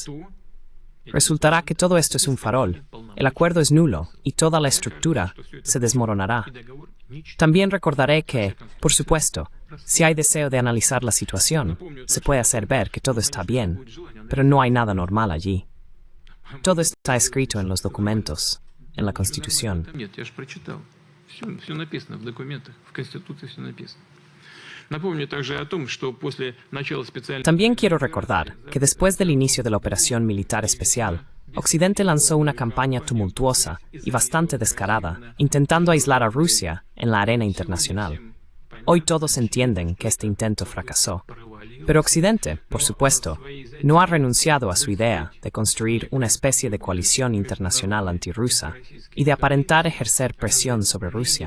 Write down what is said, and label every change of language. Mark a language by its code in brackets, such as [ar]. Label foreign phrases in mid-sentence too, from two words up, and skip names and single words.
[es] Resultará que todo esto es un farol, el acuerdo es nulo y toda la estructura se desmoronará. También recordaré que, por supuesto, si hay deseo de analizar la situación, se puede hacer ver que todo está bien, pero no hay nada normal allí. Todo está escrito en los documentos, en la Constitución. [ru] Нет, я же прочитал. Все написано в документах, в Конституции все написано. Напомню также о том, что после начала специальной... [es] También quiero recordar que después del inicio de la operación militar especial, Occidente lanzó una campaña tumultuosa y bastante descarada, intentando aislar a Rusia en la arena internacional. Hoy todos entienden que este intento fracasó. Pero Occidente, por supuesto, no ha renunciado a su idea de construir una especie de coalición internacional antirrusa y de aparentar ejercer presión sobre Rusia.